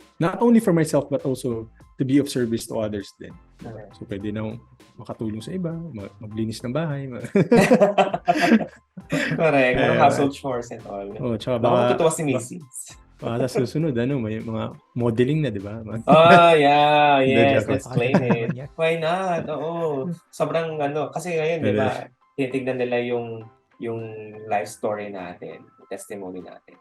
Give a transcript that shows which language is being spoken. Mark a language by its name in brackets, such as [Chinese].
[English] Not only for myself, but also to be of service to others [Filipino] din. So, pwede na makatulong sa iba, maglinis ng bahay. [English] Correct. Household chores and all. [Filipino] Tsaka baka matutuwa si Mrs. Sa susunod, may mga modeling na, di ba? [English] Yes, let's claim it. Why not? Oo. [Filipino] Sobrang kasi ngayon, di ba, tinitignan nila yung life story natin, testimony natin.